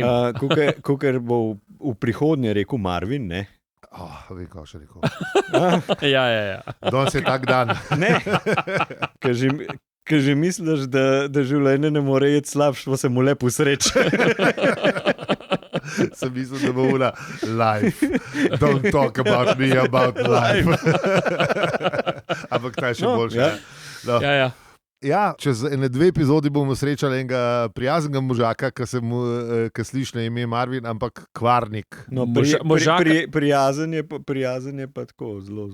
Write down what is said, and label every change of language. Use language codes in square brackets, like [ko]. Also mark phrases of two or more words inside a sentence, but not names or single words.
[sl] Kukar bo v prihodnje rekel Marvin, ne? Vem, kaj še rekel. Ja. Danes je tak dan. Ne, ker že misliš, da življenje ne more iti slabše, pa se mu lepo sreče. Sem mislil, da bo ura life. [en] Don't talk about me, about life. [sl] Ampak ta je še boljša. Ja. No. Ja. Ja, čez 1-2 epizodi bomo srečali enega prijaznega možaka, ki sliši na ime Marvin, ampak kvarnik. No, prijazen je pa tako zelo.